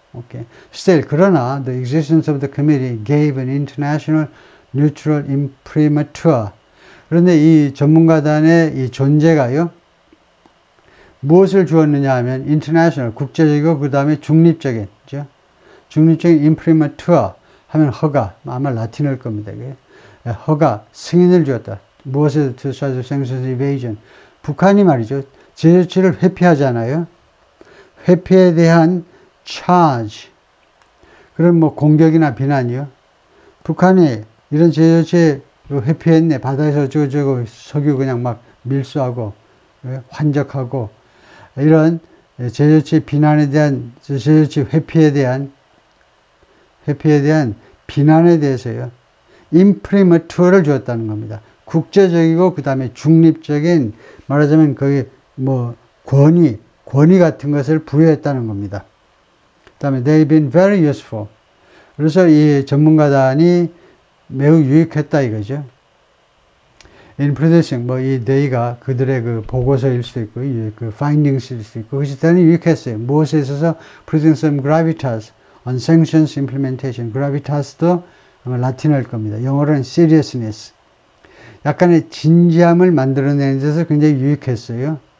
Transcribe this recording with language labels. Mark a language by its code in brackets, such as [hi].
[en] Okay. Still, 그러나 the existence of the committee gave an international neutral imprimatur. [ko] 그런데 이 전문가단의 이 존재가요, 무엇을 주었느냐 하면, international, 국제적이고, 그 다음에 중립적인, 그죠? 중립적인 imprimatur 하면 허가, 아마 라틴어일 겁니다. 허가, 승인을 주었다. [en] 무엇에 to such sanctions evasion. [ko] 북한이 말이죠, 제조치를 회피하잖아요. 회피에 대한 charge. 그런 뭐 공격이나 비난이요. 북한이 이런 제조치 회피했네. 바다에서 어쩌고저쩌고 석유 그냥 막 밀수하고 환적하고 이런 제조치 비난에 대한 제조치 회피에 대한 비난에 대해서요. 임프리머투어를 주었다는 겁니다. 국제적이고 그 다음에 중립적인 말하자면 거기 뭐 권위 같은 것을 부여했다는 겁니다. [en] 그 다음에 they've been very useful. [ko] 그래서 이 전문가단이 매우 유익했다 이거죠. In producing, 뭐 이 they가 그들의 그 보고서일 수도 있고, 그 findings일 수도 있고, 그것이 대단히 유익했어요. [en] 무엇에 있어서 producing some gravitas on sanctions implementation. [ko] gravitas도 아마 라틴어일 겁니다. 영어로는 seriousness. 약간의 진지함을 만들어내는 데서 굉장히 유익했어요.